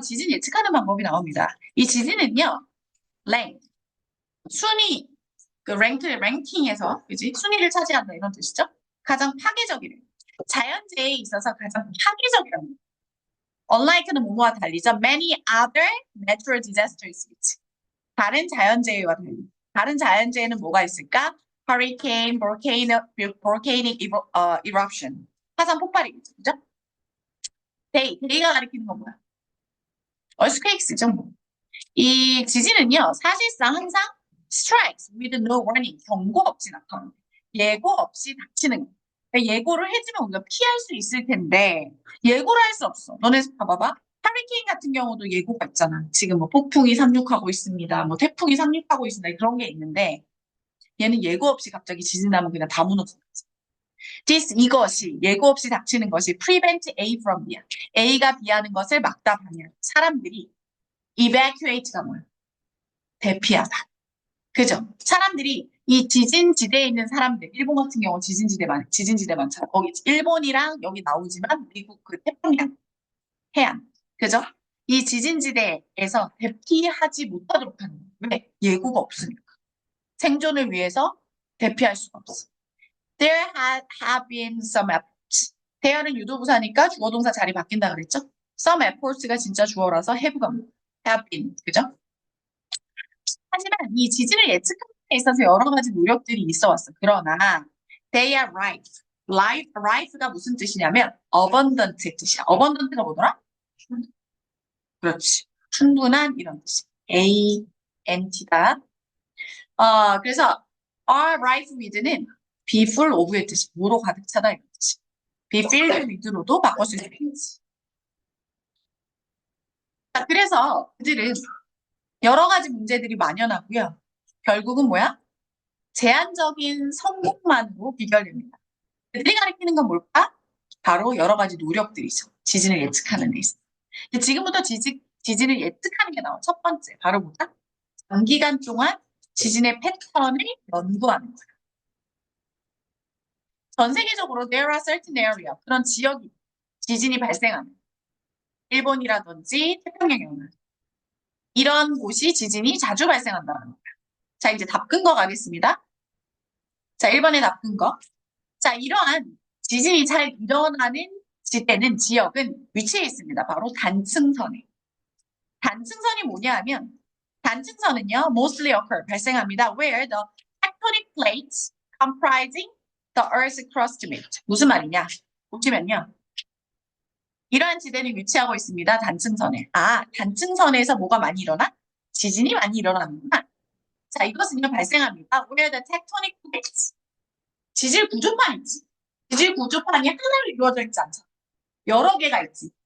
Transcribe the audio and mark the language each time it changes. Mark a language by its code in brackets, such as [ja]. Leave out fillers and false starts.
[ko] 지진 예측하는 방법이 나옵니다. 이 지진은요. 랭, 순위, 그 랭킹에서, 그지? 순위를 차지한다 이런 뜻이죠? 가장 파괴적이래. 자연재해에 있어서 가장 파괴적이랍니다. Unlike는 뭐뭐와 달리죠. [en] Many other natural disasters. [ko] 다른 자연재해와 달리. 다른 자연재해는 뭐가 있을까? [en] Hurricane, volcanic eruption. [ko] 화산 폭발이겠죠. 그죠? 데이가 가리키는 건 뭐야? earthquakes죠. 뭐. 이 지진은요, 사실상 항상 [en] strikes with no warning, [ko] 경고 없이 나타나요. 예고 없이 닥치는 거. 그러니까 예고를 해주면 우리가 피할 수 있을 텐데, 예고를 할 수 없어. 너네 봐봐봐. 하리케인 같은 경우도 예고가 있잖아. 지금 뭐 폭풍이 상륙하고 있습니다. 뭐 태풍이 상륙하고 있습니다. 그런 게 있는데, 얘는 예고 없이 갑자기 지진 나면 그냥 다 무너져. 이것이 예고 없이 닥치는 것이 prevent A from B. A가 B하는 것을 막다 방해하는 사람들이 evacuate가 뭐야? 대피하다. 그죠? 사람들이 이 지진지대에 있는 사람들, 일본 같은 경우 지진지대 많잖아. 거기 일본이랑 여기 나오지만 미국 그 태평양 해안. 그죠? 이 지진지대에서 대피하지 못하도록 하는 거예요. 왜? 예고가 없으니까. 생존을 위해서 대피할 수가 없어. [en] There have been some efforts. [ko] 대열은 유도부사니까 주어동사 자리 바뀐다 그랬죠? Some efforts가 진짜 주어라서 have가 have been. 그죠? 하지만 이 지진을 예측하는 데 있어서 여러 가지 노력들이 있어 왔어. 그러나 [en] they are rife. [ko] rife가 무슨 뜻이냐면 abundant의 뜻이야. abundant가 뭐더라? 그렇지. 충분한 이런 뜻이. ANT다. 그래서 are rife with는 be full of의 뜻이. 뭐로 가득 차다 이런 뜻이. be filled with로도 바꿔 쓸 수 있지. 자, 그래서 그들은 여러 가지 문제들이 만연하고요. 결국은 뭐야? 제한적인 성공만으로 비결됩니다. 그들이 가리키는 건 뭘까? 바로 여러 가지 노력들이죠. 지진을 예측하는 데 있어. 근데 지금부터 지진을 예측하는 게 나와. 첫 번째, 바로 뭐다? 장기간 동안 지진의 패턴을 연구하는 거야. 전 세계적으로 [en] there are certain area, [ko] 그런 지역이 지진이 발생하는 일본이라든지 태평양이나 이런 곳이 지진이 자주 발생한다는 거야. 자, 이제 답 근거 가겠습니다. 자, 1번에 답 근거. 자, 이러한 지진이 잘 일어나는 때는 지역은 위치해 있습니다. 바로 단층선에. 단층선이 뭐냐 하면 단층선은요, [en] mostly occur, [ko] 발생합니다. [en] Where the tectonic plates comprising the Earth's crust meet. [ko] 무슨 말이냐? 보시면요. 이러한 지대는 위치하고 있습니다. 단층선에. 단층선에서 뭐가 많이 일어나? 지진이 많이 일어나는구나. 자, 이것은요, 발생합니다. [en] Where the tectonic plates. [ko] 지질 구조판 있지. 지질 구조판이 하나로 이루어져 있지 않잖아. 여러 개가 있지.